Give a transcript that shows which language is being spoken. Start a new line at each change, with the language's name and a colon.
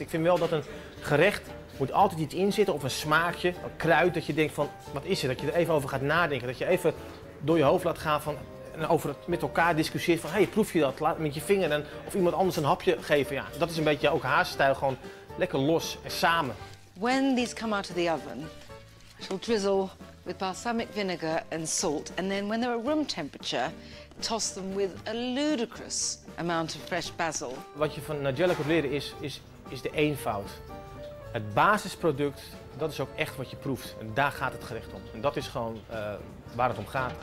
Dutch: Ik vind wel dat een gerecht moet altijd iets in zitten, of een smaakje, een kruid, dat je denkt van, wat is het? Dat je er even over gaat nadenken, dat je even door je hoofd laat gaan van, en over het met elkaar discussieert van, hey, proef je dat? Laat met je vinger en of iemand anders een hapje geven. Ja, dat is een beetje ook haar stijl, gewoon lekker los en samen.
English: When these come out of the oven, I shall drizzle with balsamic vinegar and salt, and then when they're at room temperature, toss them with a ludicrous amount of fresh basil.
Dutch: Wat je van Nigella kunt leren is de eenvoud. Het basisproduct, dat is ook echt wat je proeft. En daar gaat het gerecht om. En dat is gewoon waar het om gaat.